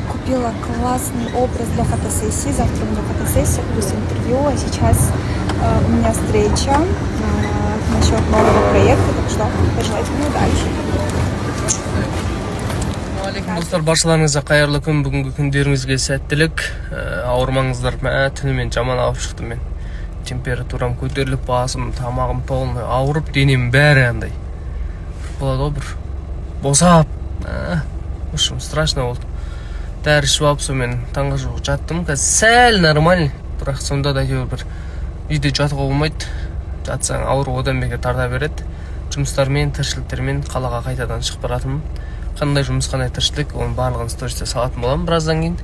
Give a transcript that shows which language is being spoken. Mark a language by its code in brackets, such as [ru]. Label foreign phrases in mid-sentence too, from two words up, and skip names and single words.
[ru] купила классный образ для фотосессии. Завтра у меня фотосессия плюс интервью, а сейчас у меня встреча насчет нового проекта, так что пожелайте мне удачи. [kk] Алейкум достар, баршаларыңызға қайырлы күн. Бүгінгі күндеріңізге сәттілік. Ауырмаңыздар. Түнімен жаман ауырып шықтым мен. Температурам көтеріліп, басым, тамағым толын ауырып, денем бәрі андай. Болады ғой, бір босап. [ru] В общем, страшно болды. [kk] Дәрі ішіп алып, сонымен таңға жуық жаттым. Қазір сәл нормальный. Бірақ сонда да бір үйде жатуға болмайды. Жатсаң ауыру одан бетер тарта береді. Жұмыстармен, тіршіліктермен қалаға қайтадан шығып баратынмын. Қандай жұмыс, қандай тіршілік, оның барлығын стористе салатын боламын біраздан кейін.